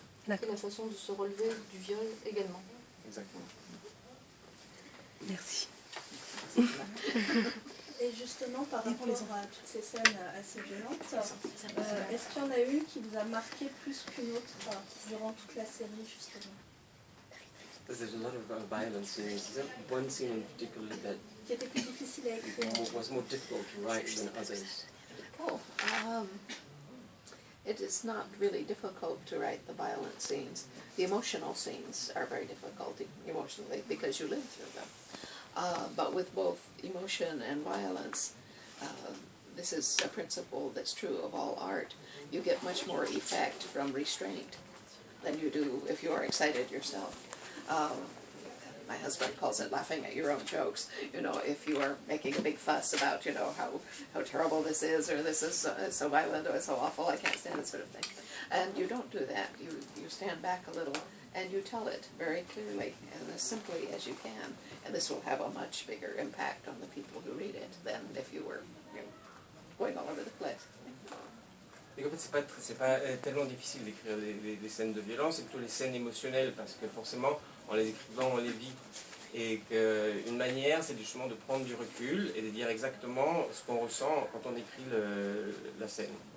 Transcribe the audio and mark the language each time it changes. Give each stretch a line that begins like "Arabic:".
French: Et la façon de se relever du viol également. Exactement. Merci. Et justement, par rapport à toutes ces scènes assez violentes, est-ce qu'il y en a une qui vous a marqué plus qu'une autre durant toute la série, justement?
English: There's a lot of violence scenes. Is there one scene in particular that
French: Qui était plus difficile à écrire?
English: was more difficult to write than others? Oh, it is not really difficult to write the violent scenes. The emotional scenes are very difficult emotionally because you live through them. But with both emotion and violence, this is a principle that's true of all art. You get much more effect from restraint than you do if you are excited yourself. My husband calls it laughing at your own jokes. You know, if you are making a big fuss about, you know, how terrible this is, or this is so violent, or it's so awful, I can't stand it, sort of thing. And you don't do that. You stand back a little and you tell it very clearly and as simply as you can. And this will have a much bigger impact on the people who read it than if you were going all over the place.
French: Et en fait, c'est pas tellement difficile d'écrire les scènes de violence, c'est plutôt les scènes émotionnelles, parce que forcément, en les écrivant, on les vit. Et qu'une manière, c'est justement de prendre du recul et de dire exactement ce qu'on ressent quand on écrit la scène.